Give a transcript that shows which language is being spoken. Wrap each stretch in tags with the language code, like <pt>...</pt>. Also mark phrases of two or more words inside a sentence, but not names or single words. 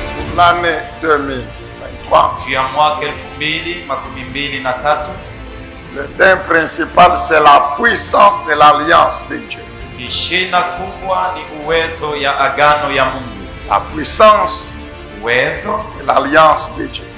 <fr>l'année 2023.</fr> <sw>juu ya mwaka 2023.</sw> <fr>Le thème principal, c'est la puissance de l'alliance de Dieu.</fr> <sw>Ishina kubwa ni uwezo ya agano ya Mungu.</sw> <fr>La puissance</fr> <sw>Uwezo</sw> <fr>de l'alliance de Dieu.</fr>